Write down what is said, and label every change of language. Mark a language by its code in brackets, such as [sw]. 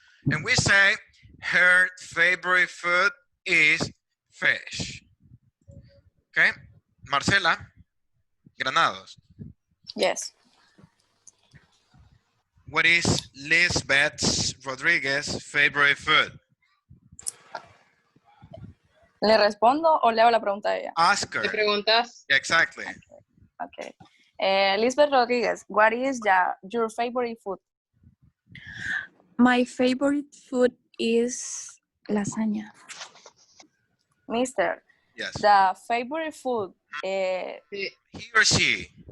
[en] And we say her favorite food is fish. Okay. Marcela Granados. Yes. What is Lisbeth Rodriguez favorite food? [es] ¿Le respondo o leo la pregunta de ella? [en] Ask [es] ¿Te [en] her. [es] preguntas? [en] Exactly. Okay. Lisbeth Rodriguez, what is your favorite food? My favorite food is lasagna. Mister, Yes. the favorite food He or she.